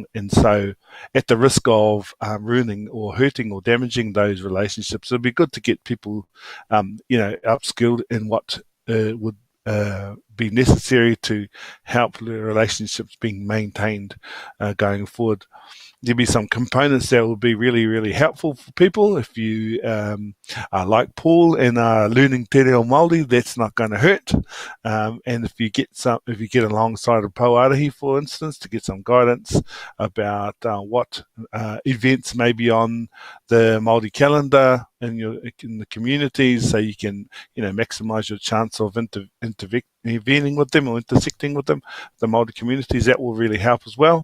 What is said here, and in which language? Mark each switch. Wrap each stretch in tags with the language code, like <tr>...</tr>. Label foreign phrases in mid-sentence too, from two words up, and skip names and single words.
<en>And so at the risk of ruining or hurting or damaging those relationships, it'd be good to get people upskilled in what would be necessary to help the relationships being maintained going forward. There'll be some components that will be really, really helpful for people. If you are like Paul and are learning</en> <mi>te reo Māori,</mi> <en>that's not going to hurt. And if you get alongside of Pouarahi, for instance, to get some guidance about what events may be on the Māori calendar in the communities, so you can maximise your chance of intervening with them or intersecting with them, the Māori communities, that will really help as well.</en>